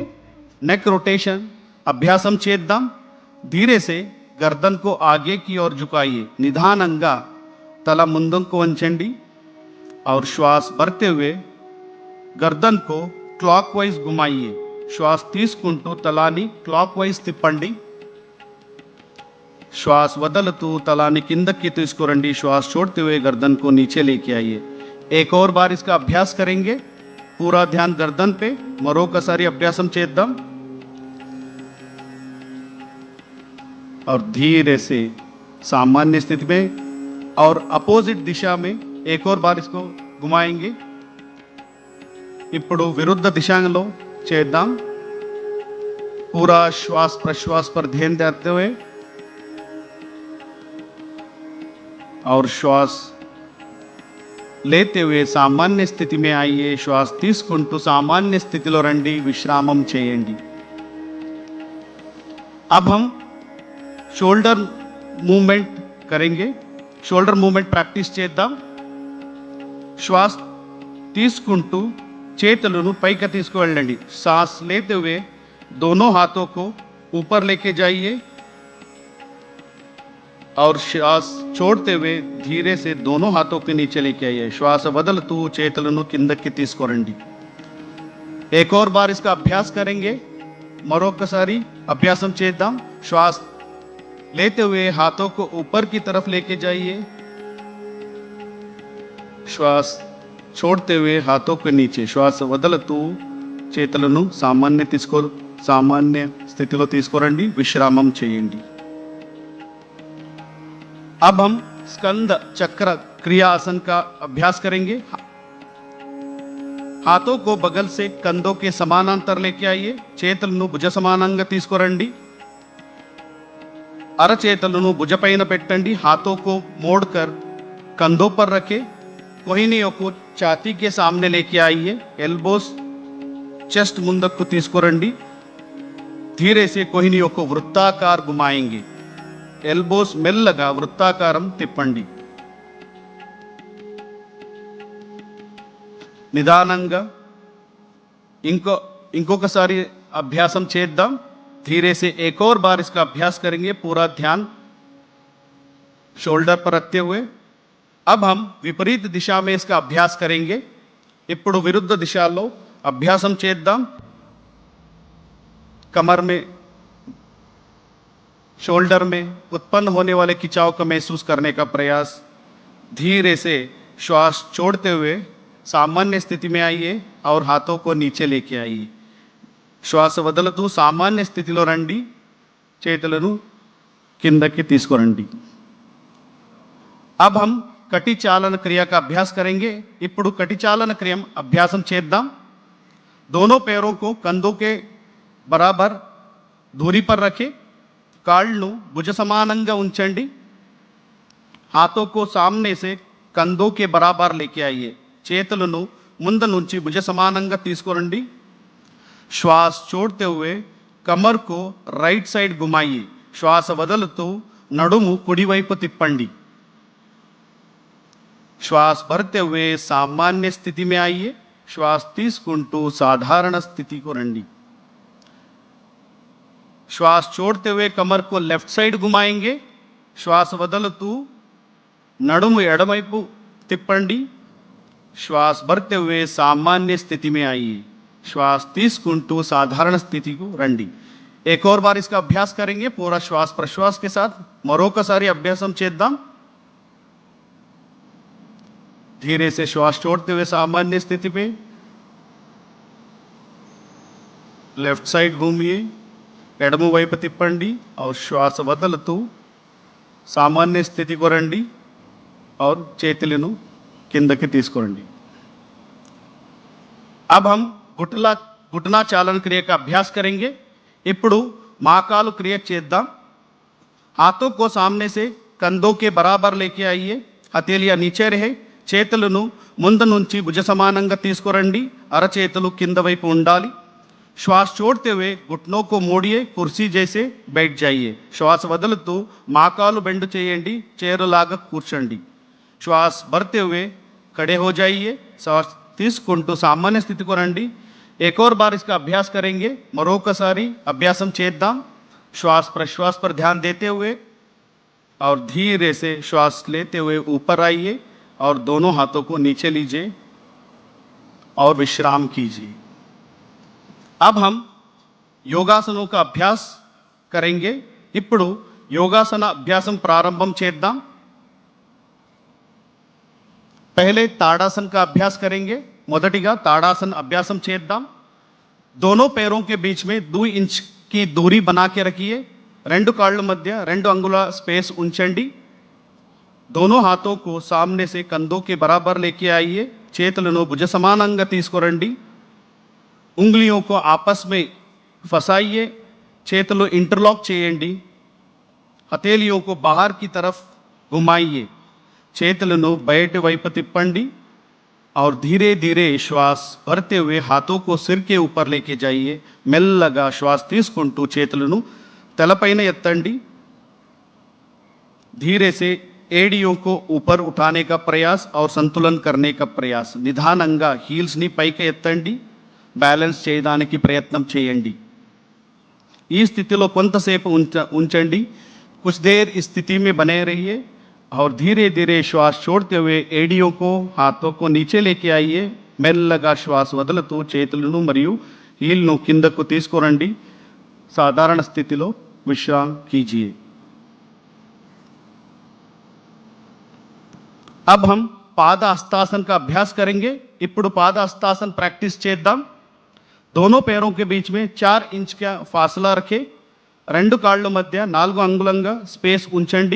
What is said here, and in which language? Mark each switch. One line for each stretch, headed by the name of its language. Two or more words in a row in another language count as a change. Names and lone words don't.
English: neck rotation
Telugu: అభ్యాసం చేద్దాం।
Hindi: धीरे से गर्दन को आगे की ओर झुकाइए।
Telugu: నిదానంగా తల ముందుకు వంచండి
Hindi: और श्वास भरते हुए गर्दन को क्लॉकवाइज घुमाइए।
Telugu: श्वास తీసుకుంటూ తలాని క్లాక్వైజ్ తిప్పండి। श्वास వదులుతూ తలాని కిందకి తీసుకురండి।
Hindi: श्वास छोड़ते हुए गर्दन को नीचे लेके आइए। एक और बार इसका अभ्यास करेंगे। पूरा ध्यान गर्दन पे।
Telugu: మరొకసారి అభ్యాసం చేద్దాం।
Hindi: और धीरे से सामान्य स्थिति में और अपोजिट दिशा में एक और बार इसको घुमाएंगे।
Telugu: ఇప్పుడు विरुद्ध दिशाలో చేద్దాం।
Hindi: पूरा श्वास प्रश्वास पर ध्यान देते हुए और श्वास लेते हुए सामान्य स्थिति में आइए।
Telugu: श्वास తీసుకుంటూ सामान्य स्थितिలో రండి। विश्रामం చేయండి।
Hindi: अब हम शोल्डर मूवमेंट करेंगे।
English: shoulder movement practice
Telugu: చేద్దాం। श्वास తీసుకుంటూ చేతులను పైకి తీసుకువెళ్ళండి।
Hindi: सांस लेते हुए दोनों हाथों को ऊपर लेके जाइए और श्वास छोड़ते हुए धीरे से दोनों हाथों के नीचे लेके आइए।
Telugu: श्वास వదులుతూ చేతులను కిందకి తీసుకురండి।
Hindi: एक और बार इसका अभ्यास करेंगे।
Telugu: మరొకసారి అభ్యాసం చేద్దాం।
Hindi: श्वास लेते हुए हाथों को ऊपर की तरफ लेके जाइए। श्वास छोड़ते हुए हाथों के नीचे।
Telugu: श्वास వదులుతూ చేతులను సామాన్య స్థితిలో తీసుకురండి। విశ్రామం చేయండి।
Hindi: अब हम स्कंद चक्र क्रिया आसन का अभ्यास करेंगे। हाथों को बगल से कंधों के समानांतर लेके आइए।
Telugu: చేతులను భుజ సమానంగా తీసుకురండి। అరచేతులను భుజపైన పెట్టండి।
Hindi: हाथों को मोड़कर कंधों पर रखें। कोहिनियों को छाती के सामने लेके आइए।
English: elbows chest
Telugu: ముందుకు తీసుకురండి।
Hindi: धीरे से कोहिनियों को वृत्ताकार घुमाएंगे।
Telugu: एल्बोस మెల్లగా వృత్తాకారం తిప్పండి। నిదానంగా ఇంకొకసారి అభ్యాసం చేద్దాం।
Hindi: धीरे से एक और बार इसका अभ्यास करेंगे। पूरा ध्यान शोल्डर पर रखते हुए अब हम विपरीत दिशा में इसका अभ्यास करेंगे।
Telugu: ఇప్పుడు విరుద్ధ దిశలో అభ్యాసం చేద్దాం।
Hindi: कमर में शोल्डर में उत्पन्न होने वाले खिंचाव को महसूस करने का प्रयास। धीरे से श्वास छोड़ते हुए सामान्य स्थिति में आइए और हाथों को नीचे लेके आइए।
Telugu: श्वास వదులుతూ సామాన్య స్థితిలో రండి। చేతులను కిందకి తీసుకురండి।
Hindi: अब हम कटी चालन क्रिया का अभ्यास करेंगे।
Telugu: ఇప్పుడు कटी चालन क्रिया अभ्यासम చేద్దాం।
Hindi: दोनों पैरों को कंधों के बराबर दूरी पर रखें।
Telugu: కాళ్ళను భుజ సమానంగా ఉంచండి।
Hindi: हाथों को सामने से कंधों के बराबर लेके आइए।
Telugu: చేతులను ముందు నుంచి భుజ సమానంగా తీసుకురండి।
Hindi: श्वास छोड़ते हुए कमर को
English: right side
Hindi: घुमाइए।
Telugu: श्वास వదులుతూ నడుము కుడివైపు తిప్పండి।
Hindi: श्वास भरते हुए सामान्य स्थिति में आइए।
Telugu: श्वास తీసుకుంటూ साधारण स्थिति को రండి।
Hindi: श्वास छोड़ते हुए कमर को
English: left side
Hindi: घुमाएंगे।
Telugu: श्वास వదులుతూ నడుము ఎడమవైపు తిప్పండి।
Hindi: श्वास भरते हुए सामान्य स्थिति में आइए।
Telugu: श्वास తీసుకుంటూ साधारण स्थिति को రండి।
Hindi: एक और बार इसका अभ्यास करेंगे पूरा श्वास प्रश्वास के साथ।
Telugu: మరొకసారి అభ్యాసం చేద్దాం।
Hindi: धीरे से श्वास छोड़ते हुए सामान्य स्थिति पे
English: left side
Hindi: घूमिए।
Telugu: ఎడమ వైపు తిప్పండి और श्वास వదులుతూ सामान्य स्थिति को రండి और చేతులను కిందకి తీసుకురండి।
Hindi: अब हम घुटना चालन क्रिया का अभ्यास करेंगे।
Telugu: ఇప్పుడు మోకాలు क्रिया చేద్దాం।
Hindi: हाथों को सामने से कंधों के बराबर लेके आइए। हथेलियां नीचे रहे।
Telugu: చేతులను ముందు నుంచి భుజ సమానంగా తీసుకురండి। అరచేతులు కింద వైపు ఉండాలి।
Hindi: श्वास छोड़ते हुए घुटनों को मोड़िए। कुर्सी जैसे बैठ जाइए। श्वास
Telugu: వదులుతూ మోకాలు బెండ్ చేయండి। చైరులాగా కూర్చోండి।
Hindi: श्वास भरते हुए खड़े हो जाइए।
Telugu: श्वास తీసుకుంటూ సామాన్య స్థితికి రండి।
Hindi: एक और बार इसका अभ्यास करेंगे।
Telugu: మరొకసారి అభ్యాసం చేద్దాం।
Hindi: श्वास प्रश्वास पर ध्यान देते हुए और धीरे से श्वास लेते हुए ऊपर आइए और दोनों हाथों को नीचे लीजिए और विश्राम कीजिए। अब हम योगासनों का अभ्यास करेंगे।
Telugu: ఇప్పుడు योगासन अभ्यासम प्रारंभम చేద్దాం।
Hindi: पहले ताड़ासन का अभ्यास करेंगे।
Telugu: మొదటిగా ताड़ासन अभ्यासम చేద్దాం।
Hindi: दोनों पैरों के बीच में 2 इंच की दूरी बना के रखिए।
Telugu: రెండు కాళ్ళ మధ్య 2 अंगुల स्पेस ఉంచండి।
Hindi: दोनों हाथों को सामने से कंधों के बराबर लेके आइए।
Telugu: చేతులను భుజ సమానంగా తీసుకురండి।
Hindi: उंगलियों को आपस में फंसाइए।
Telugu: చేతులు इंटरलॉक చేయండి।
Hindi: हथेलियों को बाहर की तरफ घुमाइए।
Telugu: చేతులను బయటి వైపు తిప్పండి
Hindi: और धीरे धीरे श्वास भरते हुए हाथों को सिर के ऊपर लेके जाइए।
Telugu: మెల్లగా श्वास తీసుకుంటూ చేతులను తలపైన ఎత్తండి।
Hindi: धीरे से एड़ियों को ऊपर उठाने का प्रयास और संतुलन करने का प्रयास।
Telugu: నిదానంగా హీల్స్ ని పైకి ఎత్తండి। బ్యాలెన్స్ చేయడానికి ప్రయత్నం చేయండి। ఈ స్థితిలో కొంతసేపు ఉంచండి।
Hindi: कुछ देर इस स्थिति में बने रहिए और धीरे धीरे श्वास छोड़ते हुए एड़ियों को हाथों को नीचे लेके आइए।
Telugu: మెల్లగా శ్వాస వదులుతూ చేతులను మరియు హీల్ను కిందకు తీసుకురండి। సాధారణ స్థితిలో విశ్రామ్ कीजिए।
Hindi: अब हम पाद हस्तासन का अभ्यास करेंगे।
Telugu: ఇప్పుడు पाद हस्तासन प्रैक्टिस చేద్దాం।
Hindi: दोनों पैरों के बीच में 4 इंच का फासला रखें।
Telugu: 2 కాళ్ళ మధ్య 4 अंगुలంగా स्पेस ఉంచండి।